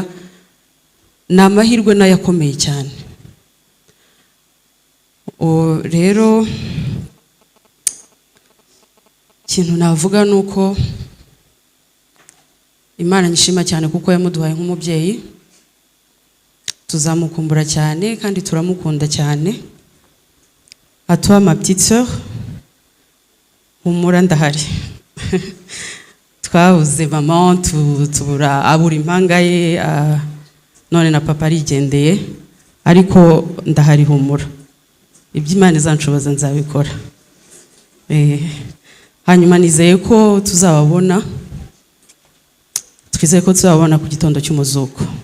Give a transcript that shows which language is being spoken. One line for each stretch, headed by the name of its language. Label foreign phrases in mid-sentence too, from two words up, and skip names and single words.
Kinyarwanda: Ni amahirwe nayakomeye cyane. Rero ikintu navuga nuko Imana nyishima cyane kuko yamuduhaye nk'umubyeyi. Tuzamukumbura cyane kandi turamukunda cyane.
French: À toi ma petite sœur,
Kinyarwanda: humura ndahari. Twabuze mama, abura impanga ye, none na papa arigendeye, ariko ndahari, humura. Iby'Imana izanshoboza nzabikora. Hanyuma nizeye ko tuzababona, twizeye ko tuzababona ku gitondo cy'umuzuko.